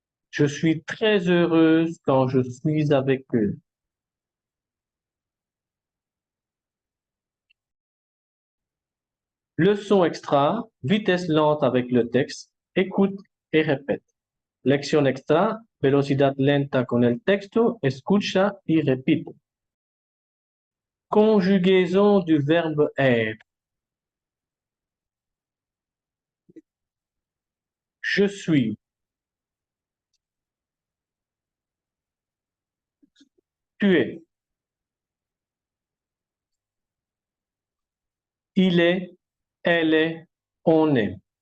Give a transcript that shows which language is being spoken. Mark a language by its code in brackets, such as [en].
[fr] Je suis très heureuse quand je suis avec eux. Leçon extra, vitesse lente avec le texte, écoute et répète. [es] Lección extra, velocidad lenta con el texto, escucha y repite. [fr] Conjugaison du verbe être. Je suis, tu es, il est, elle est, on est.